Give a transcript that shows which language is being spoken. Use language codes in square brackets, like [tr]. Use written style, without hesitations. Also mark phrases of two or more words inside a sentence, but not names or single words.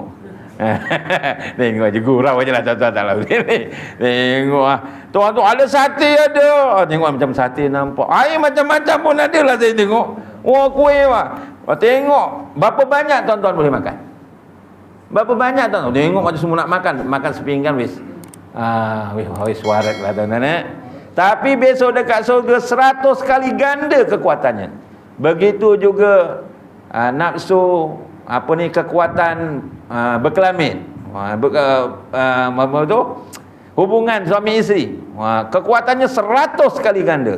[ms] Tengok je gurau je lah tuan-tuan, tak lah tengok lah tuan-tuan, ada sate ada, tengok macam sate nampak, air macam-macam pun ada lah saya tengok. Kuih lah tengok, berapa banyak tuan-tuan boleh makan? Berapa banyak tuan-tuan? Tengok macam semua nak makan sepinggan [jv] wis wis warak [ms] lah tuan-tuan. Tapi besok dekat surga 100 kali ganda kekuatannya. Begitu juga nafsu kekuatan berkelamin, hubungan suami isteri, kekuatannya 100 kali ganda.